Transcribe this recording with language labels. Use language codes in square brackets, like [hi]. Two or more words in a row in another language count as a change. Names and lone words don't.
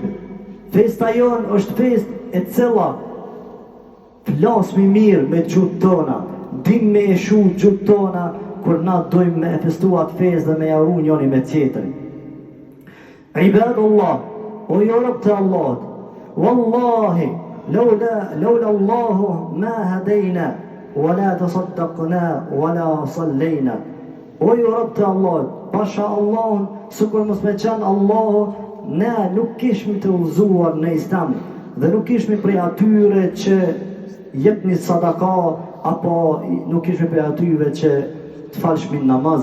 [sq] Festa jonë është fest e cila flasmi mirë me gjuhë tona, dim me e shu gjuhë tona, kur na dojmë me e festu atë fest dhe me jaru njani me tjetërin. Ibadullah, o jo rëbë të Allahut, [ar] والله، لولا الله ما اهتدينا، ولا تصدقنا، ولا صلينا. [sq] O jo rëbë të Allahut, pasha Allahun, sukur mos me qenë Allahu, ne nuk kishmi të uzuar në Islam, dhe nuk kishmi prej atyre që jepni sadaka, apo nuk kishmi prej atyre që të falshmi namaz.